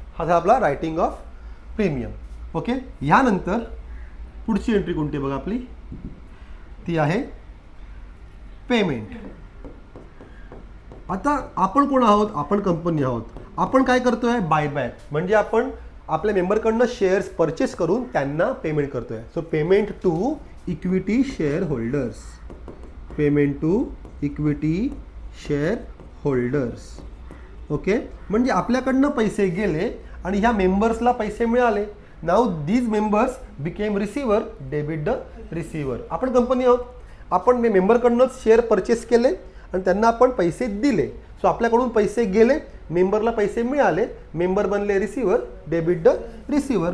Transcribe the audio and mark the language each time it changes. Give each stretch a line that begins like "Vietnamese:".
Marathi: हा झाला आपला रायटिंग ऑफ प्रीमियम. ओके. यानंतर पुढची एंट्री कोणती बघा आपली? ती आहे पेमेंट. आता आपण कोण आहोत? आपण कंपनी आहोत. आपण काय करतोय? बायबॅक. म्हणजे आपण आपल्या मेंबरकडनं शेअर्स परचेस करून त्यांना पेमेंट करतोय.
English: So payment to equity shareholders. Payment to equity shareholders. Okay.
Marathi: म्हणजे आपल्याकडनं पैसे गेले आणि ह्या मेंबर्सला पैसे मिळाले.
English: Now these members became receiver, debit the receiver.
Marathi: आपण कंपनी आहोत आपण मेंबरकडूनच शेअर परचेस केले आणि त्यांना आपण पैसे दिले. सो आपल्याकडून पैसे गेले, मेंबरला पैसे मिळाले, मेंबर बनले रिसिव्हर,
English: Debit the receiver.